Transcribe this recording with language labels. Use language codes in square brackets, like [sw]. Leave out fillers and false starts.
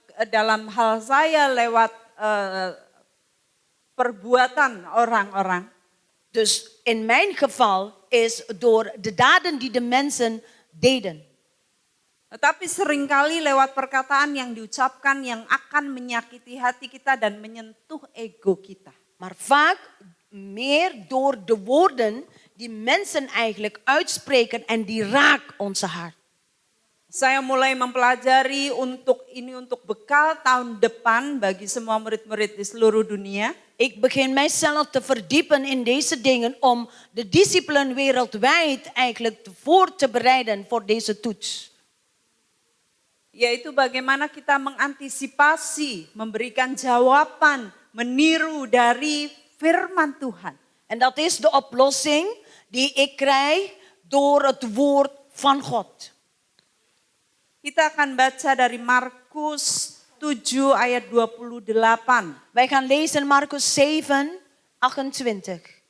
[id] Dalam hal saya lewat perbuatan orang-orang. [nl] Dus in mijn geval is door de daden die de mensen deden. [id] Tetapi seringkali lewat perkataan yang diucapkan yang akan menyakiti hati kita dan menyentuh ego kita. [nl] Maar vaak meer door de woorden die mensen eigenlijk uitspreken en die raken onze hart. [id] Saya mulai mempelajari untuk bekal tahun depan bagi semua murid-murid di seluruh dunia. [nl] Ik begin mijzelf te verdiepen in deze dingen om de discipelen wereldwijd eigenlijk voor te bereiden voor deze toets. [id] Yaitu bagaimana kita mengantisipasi, memberikan jawaban, meniru dari firman Tuhan. [nl] En dat is de oplossing die ik krijg door het woord van God. [id] Kita akan baca dari Markus 7 ayat 28. [nl] Wij gaan lezen Markus 7, 28.